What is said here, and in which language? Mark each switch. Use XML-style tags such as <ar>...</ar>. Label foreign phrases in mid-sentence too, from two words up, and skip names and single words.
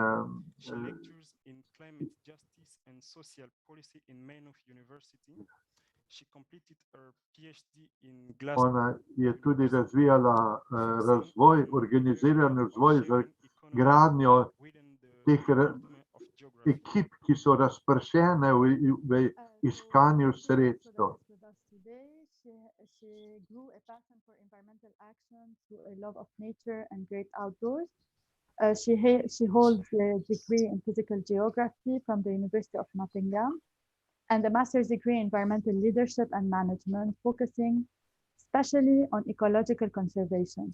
<sl>ona je tudi razvijala razvoj, organiziran razvoj za gradnjo teh ekip, ki so razpršene v iskanju sredstev.</sl> <en>She grew a passion for environmental action through a love of nature and great outdoors. She holds a degree in physical geography from the University of Nottingham and a master's degree in environmental leadership and management, focusing especially on ecological conservation.</en>